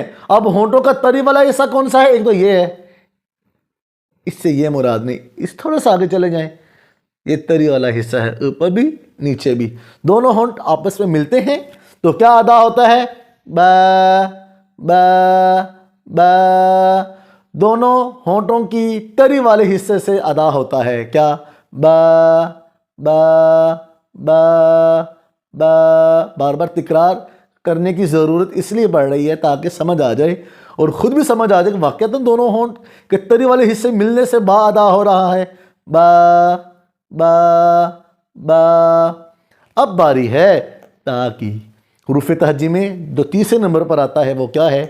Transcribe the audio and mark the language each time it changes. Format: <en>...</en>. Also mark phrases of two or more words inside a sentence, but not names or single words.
<ur>اب ہونٹوں کا تری والا حصہ کون سا ہے؟ ایک تو یہ ہے، اس سے یہ مراد نہیں، اس تھوڑا سا آگے چلے جائیں، یہ تری والا حصہ ہے، اوپر بھی نیچے بھی دونوں ہونٹ آپس میں ملتے ہیں تو کیا ادا ہوتا ہے؟ با با با، دونوں ہونٹوں کی تری والے حصے سے ادا ہوتا ہے۔ کیا؟ با با با با۔ بار بار تکرار کرنے کی ضرورت اس لیے پڑ رہی ہے تاکہ سمجھ آ جائے اور خود بھی سمجھ آ جائے کہ واقعتاً دونوں ہونٹ کے تری والے حصے ملنے سے با ادا ہو رہا ہے۔ با با با۔ اب باری ہے تا کی۔ حروف تہجی میں جو تیسرے نمبر پر آتا ہے وہ کیا ہے؟</ur>